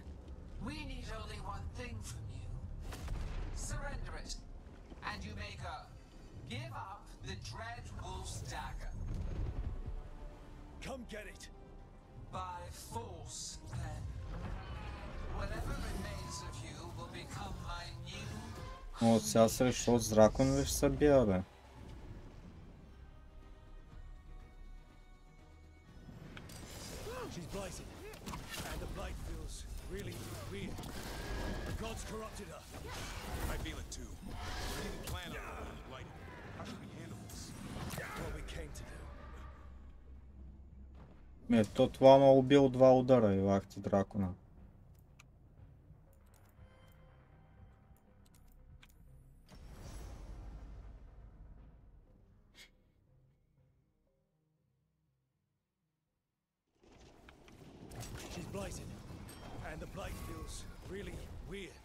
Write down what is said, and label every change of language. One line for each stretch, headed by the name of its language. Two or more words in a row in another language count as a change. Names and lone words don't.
English: We need only one thing from you. Surrender it, and you may go. Give up the Dread Wolf's dagger. Come get it. By force, then. Whatever remains of you will become my new...
Bulgarian: От сега срещу с дракон ли ще се бия, бе?
English: She's blighted, and the blight feels really weird. The gods corrupted her. I feel it too. We didn't plan on her being blighted. How should we handle this? What we came to do.
Bulgarian: Ето това ма убил 2 удара и лахти дракона.
English: She's blighted, and the blight feels really weird.